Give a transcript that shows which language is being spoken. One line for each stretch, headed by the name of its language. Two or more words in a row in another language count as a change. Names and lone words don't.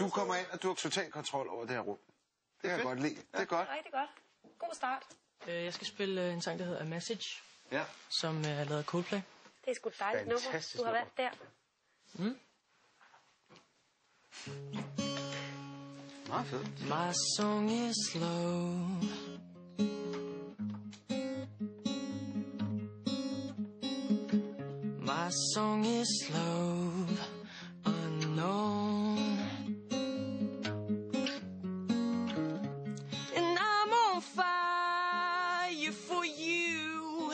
Danish: Du kommer ind, og du har total kontrol over det her rum. Det kan jeg godt lide. Det er godt. Rigtig godt. God start. Jeg skal spille en sang, der hedder
English: A Message,
Danish: Ja. som er lavet af Coldplay. Det er sgu et dejligt nummer. Fantastisk Du har nummer. været der. Meget fedt.
English: My song is slow. My song is slow, unknown. And I'm on fire for you.